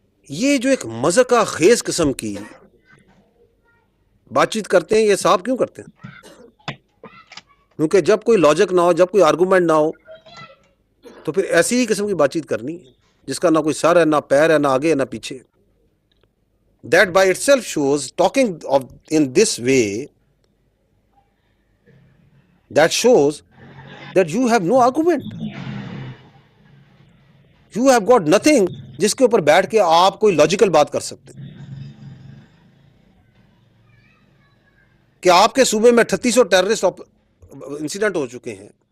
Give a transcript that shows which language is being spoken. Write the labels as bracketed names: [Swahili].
[Urdu] یہ جو ایک مذاقہ خیز قسم کی بات چیت کرتے ہیں یہ صاحب کیوں کرتے ہیں؟ کیونکہ جب کوئی لاجک نہ ہو، جب کوئی آرگومنٹ نہ ہو تو پھر ایسی ہی قسم کی بات چیت کرنی ہے جس کا نہ کوئی سر ہے، نہ پیر ہے، نہ آگے ہے، نہ پیچھے. [English] That by itself shows, talking in this way, that shows that you have no argument. You have got nothing [Urdu] جس کے اوپر بیٹھ کے آپ کوئی لاجیکل بات کر سکتے ہیں. کہ آپ کے صوبے میں 3800 ٹیررسٹ انسیڈنٹ ہو چکے ہیں.